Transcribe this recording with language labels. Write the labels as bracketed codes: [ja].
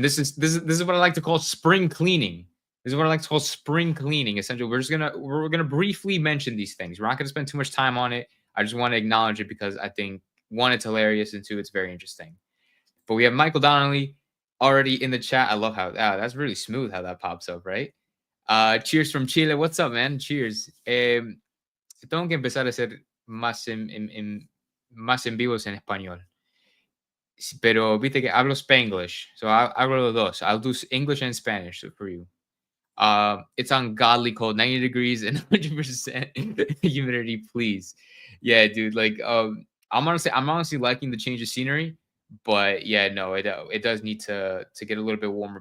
[en] This is what I like to call spring cleaning. Essentially, we're gonna briefly mention these things. We're not gonna spend too much time on it. I just want to acknowledge it because I think, one, it's hilarious, and two, it's very interesting. But we have Michael Donnelly already in the chat. I love how that's really smooth how that pops up, right? Cheers from Chile. What's up, man? Cheers. [es] Tengo que empezar a ser más en vivos en español. Pero viste que hablo Spanglish, so hablo los dos. [en] I'll do English and Spanish for you. It's ungodly cold, 90 degrees and 100% humidity, please. Yeah, dude. Like, I'm honestly liking the change of scenery, but yeah, no, it does need to get a little bit warmer.